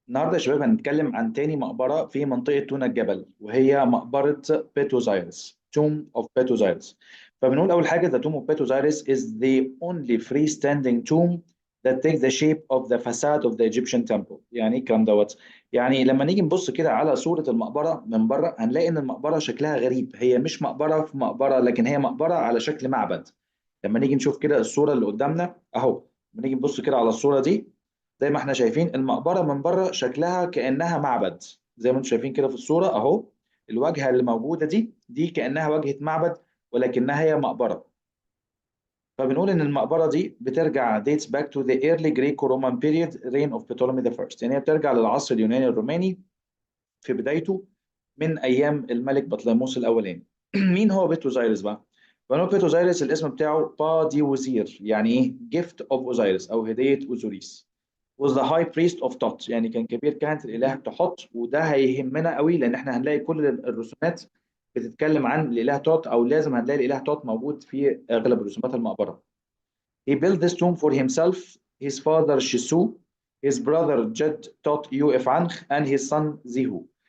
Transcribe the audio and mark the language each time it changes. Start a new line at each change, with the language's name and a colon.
Arabic: النهارده يا شباب هنتكلم عن تاني مقبرة في منطقة تونا الجبل، وهي مقبرة بيتوزايرس Tomb of Bethosiris. فبنقول أول حاجة
English: the Tomb of Bethosiris is the only freestanding tomb that takes the shape of the facade of the Egyptian temple.
Arabic: يعني ايه الكلام دوت؟ يعني لما نيجي نبص كده على صورة المقبرة من بره هنلاقي إن المقبرة شكلها غريب، هي مش مقبرة في مقبرة لكن هي مقبرة على شكل معبد. لما نيجي نشوف كده الصورة اللي قدامنا أهو، لما نيجي نبص كده على الصورة دي زي ما احنا شايفين المقبرة من بره شكلها كأنها معبد. زي ما انتم شايفين كده في الصورة اهو، الواجهة اللي موجودة دي كأنها واجهة معبد، ولكنها هي مقبرة. فبنقول ان المقبرة دي بترجع
English: dates back to the early Greco-Roman period reign of Ptolemy the first،
Arabic: يعني هي بترجع للعصر اليوناني الروماني في بدايته من ايام الملك بطليموس الاولاني. مين هو بيتوزايرس بقى؟ فنقول بيتوزايرس الاسم بتاعه با دي وزير، يعني ايه
English: gift of Osiris
Arabic: او هدية اوزوريس.
English: was the high priest of Tot،
Arabic: يعني كان كبير كهنة الإله تحت، وده هيهمنا قوي لأن احنا هنلاقي كل الرسومات بتتكلم عن الإله توت، أو لازم هنلاقي الإله توت موجود في أغلب رسومات المقبرة.
English: He built this tomb for himself, his father Shisu, his brother Jed Tot Uefangh, and his son Zihu.